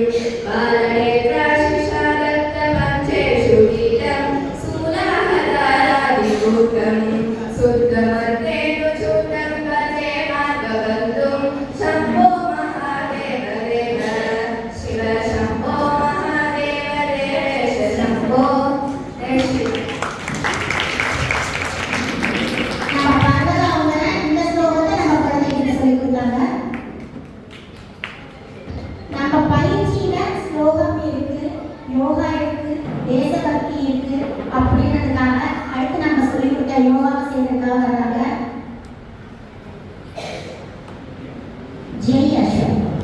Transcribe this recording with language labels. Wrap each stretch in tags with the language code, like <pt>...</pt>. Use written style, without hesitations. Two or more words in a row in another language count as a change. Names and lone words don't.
<sa>बालनेत्राशिषादत्तमञ्चेषु गीतं शूलाहदारादिभूतं शुद्धमर्तेन्दुचूतं भजे मार्गबन्धुं शम्भो महादेव देव शिव शम्भो महादेव देवेश शम्भो</sa> <ta>நம்ம பார்த்தது அவங்க இந்த ஸ்லோகத்தை நம்ம குழந்தைகிட்ட சொல்லி கொடுத்தாங்க. நம்ம பயிற்சியில ஸ்லோகம் இருக்கு, யோகா இருக்கு, தேசபக்தி இருக்கு அப்படின்றதுக்காக அடுத்து நம்ம சொல்லி கொடுத்த யோகா செய்யறதுக்காக வர்றாங்க ஜெய் அசோக்.</ta>